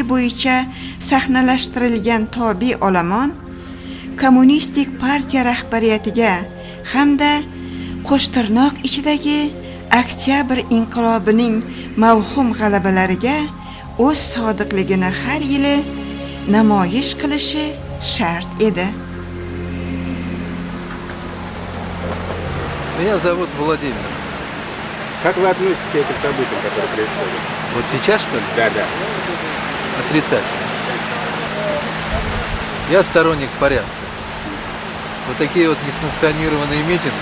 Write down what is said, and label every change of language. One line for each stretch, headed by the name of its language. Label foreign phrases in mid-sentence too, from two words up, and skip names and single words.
Uzbek: bo'yicha sahnalashtirilgan tobi olomon kommunistik partiya rahbariyatiga hamda qo'shtirnoq ichidagi Oktyabr inqilobining mavhum g'alabalariga o'z sodiqligini har yili namoyish qilishi shart edi.
Russian: Меня зовут Владимир. Как вы относитесь к этим событиям, которые происходят? Вот сейчас, что ли? Да. Отрицательно. Я сторонник порядка. Вот такие вот несанкционированные митинги